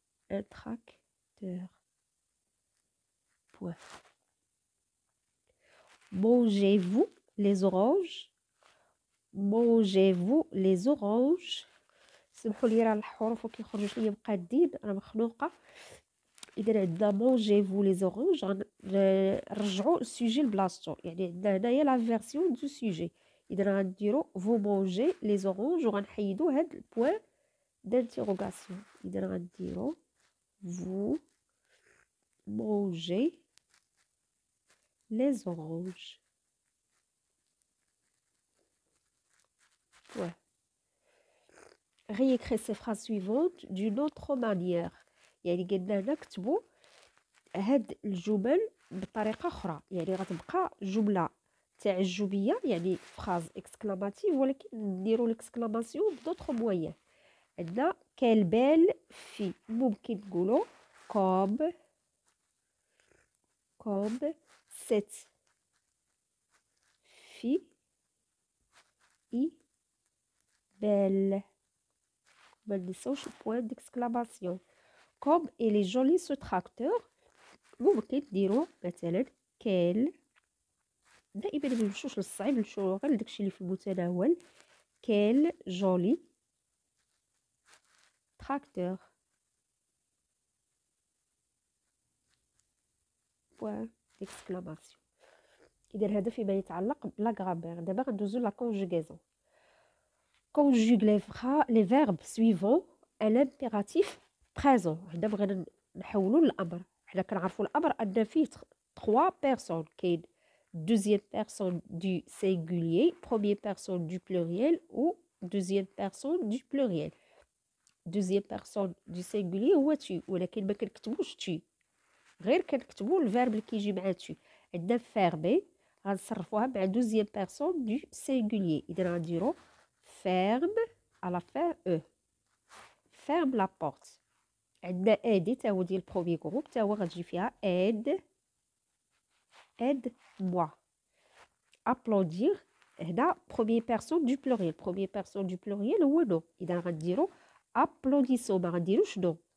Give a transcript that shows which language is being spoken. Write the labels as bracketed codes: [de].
[fr] Un tracteur. Point. Mangez-vous les oranges? Mangez-vous les oranges؟ [ar] سمحوا لي راه الحروف كيخرجوا ليا مقادين، انا مخنوقه. اذا عندنا [fr] mangez-vous les oranges، [ar] غنرجعوا السوجي لبلاصتو، يعني عندنا هنايا لا فيرسيون دو سوجي. اذا غنديروا [fr] vous mangez les oranges [ar] وغنحيدوا هاد البوان d'interrogation. إذا غنديرو [fr] vous mangez les oranges. Ouais. Réécrire ces phrases suivantes d'une autre manière. [ar] يعني قلنا نكتبوا هاد الجمل بطريقة أخرى، يعني غتبقى جملة تعجبية يعني فراز اكسكلاماتيف، ولكن نديرو الاكسكلاماسيون بدوطخ مويان. [fr] عندنا quelle belle fille، [ar] ممكن نقولو [fr] comme cette fille est belle. [ar] ما ننساوش البوان ديكسكلاماسيون. [fr] comme il est joli ce tracteur، [ar] ممكن نديرو مثلا quelle، دائما ما نمشوش للصعيب، نمشيو غير لداكشي اللي في المتناول. [fr] quel joli tracteur. Point d'exclamation. [ar] إذا هذا فيما يتعلق بلا غرامير. دابا غندوزو لا كونجوغيزون. [fr] conjugue les verbes suivants à l'impératif présent. [ar] حنا بغينا نحولوا للامر. حنا كنعرفوا الامر ان فيه 3 personnes. [fr] كاين deuxième personne du singulier, première personne du pluriel ou deuxième personne du pluriel. [ar] deuxième personne du singulier هو tu، ولكن ما كنكتبوش tu، غير كنكتبوا الفيرب اللي كيجي مع tu. عندنا fermer غنصرفوها مع deuxième personne du singulier. اذا غنديروا ferme à la fin e. [fr] ferme la porte. [ar] عندنا aider تا هو ديال البروميي جروب، تا هو غتجي فيها aide moi. [fr] applaudir هنا première personne du pluriel. première personne du pluriel هو نو. [ar] اذا غنديروا applaudissons، ما غنديروش نو.